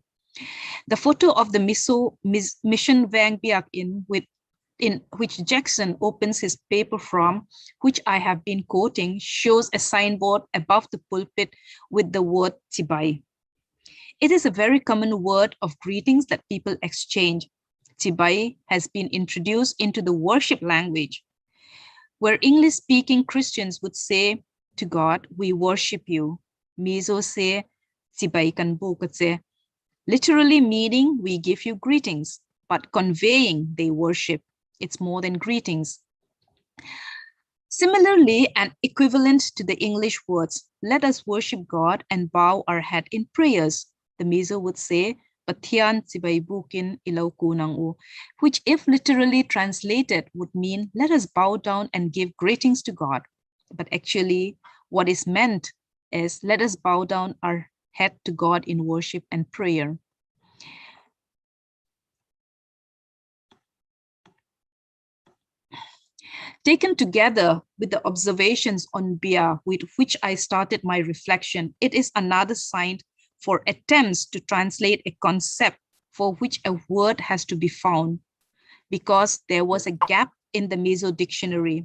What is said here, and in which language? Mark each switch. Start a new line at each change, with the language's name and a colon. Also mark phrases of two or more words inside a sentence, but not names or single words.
English: The photo of the Mission Vang Biak in which Jackson opens his paper from, which I have been quoting, shows a signboard above the pulpit with the word Tibai. It is a very common word of greetings that people exchange. Tibai has been introduced into the worship language, where English-speaking Christians would say to God, "We worship you."
Mizo: Mizo say, "Tibai kan bukatse,"
English: literally meaning we give you greetings, but conveying they worship. It's more than greetings. Similarly, and equivalent to the English words, "Let us worship God and bow our head in prayers," the Mizo would say,
Mizo: "Pathian sibay bukin ilaw kunang u,"
English: which if literally translated would mean, "Let us bow down and give greetings to God." But actually, what is meant is, "Let us bow down our head to God in worship and prayer." Taken together with the observations on Bia, with which I started my reflection, it is another sign for attempts to translate a concept for which a word has to be found, because there was a gap in the Mizo dictionary.